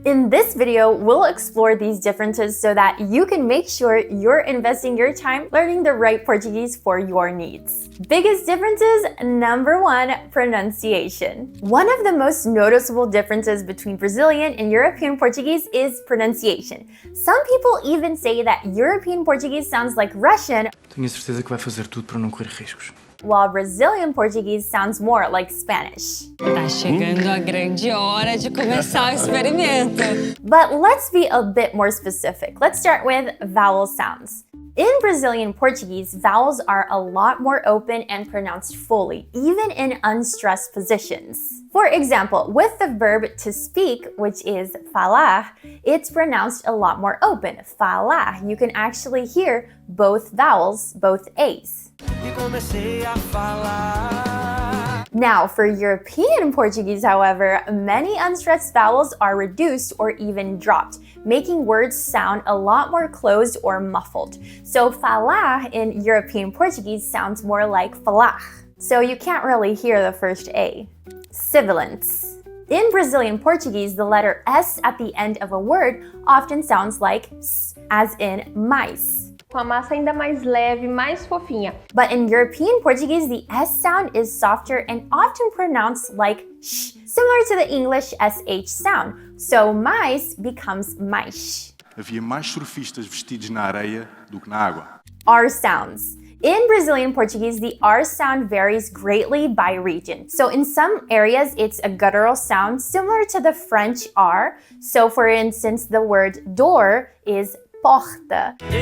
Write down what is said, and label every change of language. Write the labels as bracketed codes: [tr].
[en] In this video, we'll explore these differences so that you can make sure you're investing your time learning the right Portuguese for your needs. Biggest differences, number one, pronunciation. One of the most noticeable differences between Brazilian and European Portuguese is pronunciation. Some people even say that European Portuguese sounds like Russian, [pt] Tenho certeza que vai fazer tudo para não correr riscos. [en] while Brazilian Portuguese sounds more like Spanish. [pt] Tá chegando a grande hora de começar o experimento. [en] But let's be a bit more specific. Let's start with vowel sounds. In Brazilian Portuguese, vowels are a lot more open and pronounced fully, even in unstressed positions. For example, with the verb to speak, which is falar, it's pronounced a lot more open, falar. You can actually hear both vowels, both A's. Now, for European Portuguese, however, many unstressed vowels are reduced or even dropped, making words sound a lot more closed or muffled. So falar in European Portuguese sounds more like falar. So you can't really hear the first A. Sibilants. In Brazilian Portuguese, the letter S at the end of a word often sounds like S, as in mais. [pt] Com a massa ainda mais leve, mais fofinha. [en] But in European Portuguese, the S sound is softer and often pronounced like sh, similar to the English SH sound. So mais becomes mais. [pt] Havia mais surfistas vestidos na areia do que na água. [en] R sounds. In Brazilian Portuguese, the R sound varies greatly by region. So in some areas, it's a guttural sound similar to the French R. So for instance, the word door is porta.